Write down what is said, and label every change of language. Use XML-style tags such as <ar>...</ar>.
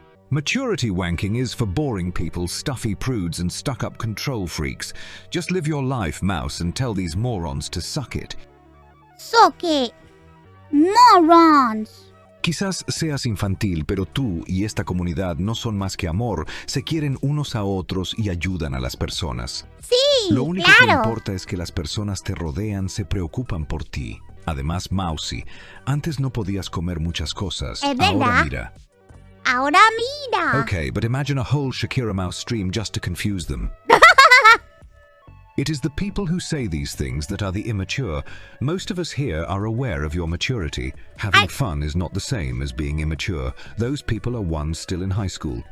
<en>Maturity wanking is for boring people, stuffy prudes, and stuck-up control freaks. Just live your life, mouse, and tell these morons to suck it. Suck it. Morons.</en> <es>Quizás seas infantil, pero tú y esta comunidad no son más que amor, se quieren unos a otros y ayudan a las personas. Sí, Lo único claro. que importa es que las personas te rodean, se preocupan por ti. Además, mousey, antes no podías comer muchas cosas. Es verdad. Ahora mira. Ahora mira.</es> <en>Okay, but imagine a whole Shakira Mouse stream just to confuse them. It is the people who say these things that are the immature. Most of us here are aware of your maturity. Having fun is not the same as being immature. Those people are ones still in high school.</en>